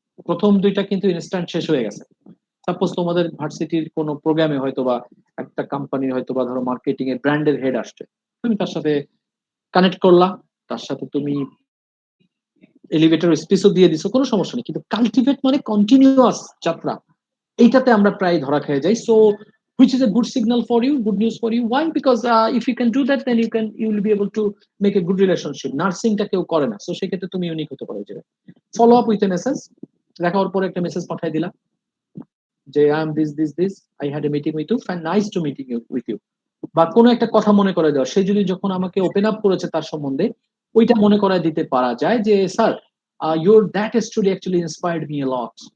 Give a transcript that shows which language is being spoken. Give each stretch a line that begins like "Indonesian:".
Bangla: প্রথম দুইটা কিন্তু ইনস্ট্যান্ট শেষ হয়ে গেছে। সাপোজ তোমাদের ভার্সিটির কোনো প্রোগ্রামে হয়তো বা একটা কোম্পানির হয়তো বা ধরো মার্কেটিং এর ব্র্যান্ডের হেড আসছে, তুমি তার সাথে কানেক্ট করলা, তার সাথে তুমি এলিভেটর স্পেসও দিয়ে দিছো, কোনো সমস্যা নেই। কিন্তু কাল্টিভেট মানে কন্টিনিউয়াস যাত্রা, এইটাতে আমরা প্রায় ধরা খেয়ে যাই।
English: So which is a good signal for you, good news for you. Why? Because if you can do that, then you will be able to make a good relationship.
Bangla: নার্সিংটা কেউ করে না, সো সেক্ষেত্রে তুমি ইউনিক হতে পারো। যে
English: follow up with a message,
Bangla: দেখা হওয়ার পরে একটা মেসেজ পাঠিয়ে দিলা যে
English: I am this, I had a meeting with you,
Bangla: fine, nice to meeting with you. বা কোনো একটা কথা মনে করে দেওয়া, সে যদি যখন আমাকে ওপেন আপ করেছে তার সম্বন্ধে, ওইটা মনে করায় দিতে পারা যায় যে sir,
English: your that story actually inspired me a lot.